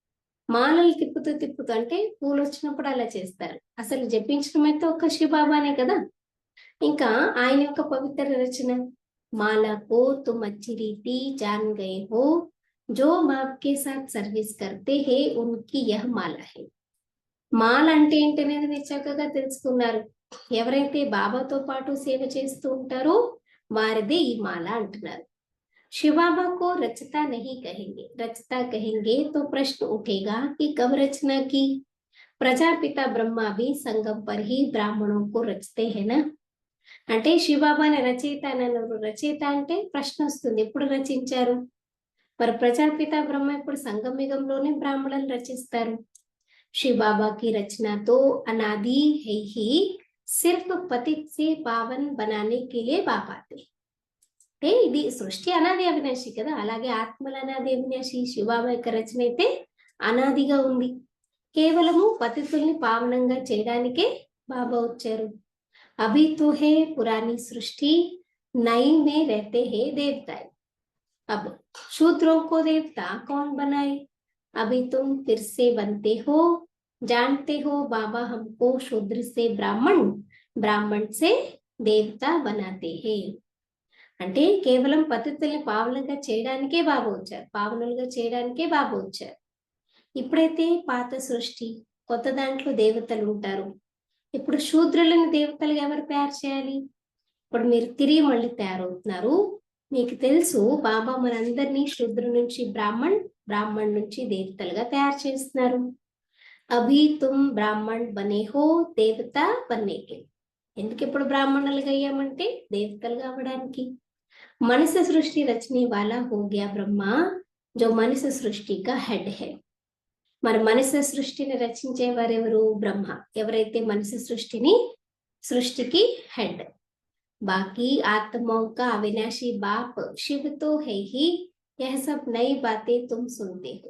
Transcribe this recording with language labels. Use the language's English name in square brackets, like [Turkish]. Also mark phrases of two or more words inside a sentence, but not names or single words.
[Telugu] మాలలు తిప్పుతూ తిప్పుతూ అంటే పూలు వచ్చినప్పుడు అలా చేస్తారు। అసలు జపించడం అయితే ఒక్క శివబాబానే కదా, ఇంకా ఆయన యొక్క పవిత్ర రచన। [Hindi] माला को तुम अच्छी रीति जान गए हो, जो बाप के साथ सर्विस करते हैं उनकी यह माला है। [Telugu] మాల అంటే ఏంటనేది మీరు చక్కగా తెలుసుకున్నారు, ఎవరైతే బాబాతో పాటు సేవ చేస్తూ ఉంటారో వారిదే ఈ మాల అంటున్నారు। [Hindi] शिवबाबा को रचता नहीं कहेंगे, रचता कहेंगे तो प्रश्न उठेगा कि कब रचना की। प्रजापिता ब्रह्मा भी संगम पर ही ब्राह्मणों को रचते हैं ना। [Telugu] అంటే శివబాబాని రచయిత అని అన్నారు, రచయిత అంటే ప్రశ్న వస్తుంది, ఎప్పుడు రచించారు, మరి ప్రజాపిత బ్రహ్మ ఇప్పుడు సంగమయుగంలోనే బ్రాహ్మణులను రచిస్తారు। [Hindi] శివబాబా की रचना तो अनादि है ही, सिर्फ पतित से पावन बनाने के लिए बाप आते। [Telugu] అంటే ఇది సృష్టి అనాది అవినాశి కదా, అలాగే ఆత్మల అనాది అవినాశి, శివబాబా యొక్క రచన అయితే అనాదిగా ఉంది, కేవలము పతితుల్ని పావనంగా చేయడానికే బాబా వచ్చారు। [Hindi] अभी तो है पुरानी सृष्टि, नई में रहते हैं देवता। अब शूद्रों को देवता कौन बनाए, अभी तुम फिर से बनते हो। जानते हो बाबा हमको शूद्र से ब्राह्मण, ब्राह्मण से देवता बनाते हैं। [Telugu] అంటే కేవలం పతితుల్ని పావనంగా చేయడానికే బాబా వచ్చారు, పావనులుగా చేయడానికే బాబా వచ్చారు। ఇప్పుడైతే పాత సృష్టి, కొత్త దాంట్లో దేవతలు ఉంటారు, ఇప్పుడు శూద్రులను దేవతలుగా ఎవరు తయారు చేయాలి, ఇప్పుడు మీరు తిరిగి మళ్ళీ తయారవుతున్నారు। మీకు తెలుసు బాబా మనందరినీ శూద్రు నుంచి బ్రాహ్మణ్, బ్రాహ్మణ్ నుంచి దేవతలుగా తయారు చేస్తున్నారు। [Hindi] अभी तुम ब्राह्मण बने हो देवता बनने के। [Telugu] ఎందుకు ఇప్పుడు బ్రాహ్మణులుగా అయ్యామంటే దేవతలుగా అవ్వడానికి। [Hindi] मनुष्य सृष्टि रचने वाला हो गया ब्रह्मा, जो मनुष्य सृष्टि का हेड है। [Telugu] మరి మనుష్య సృష్టిని రచించే వారెవరు, బ్రహ్మ, ఎవరైతే మనుష్య సృష్టికి హెడ్। [Hindi] बाकी आत्माओं का अविनाशी बाप शिव तो है ही, यह सब नई बातें तुम सुनते हो।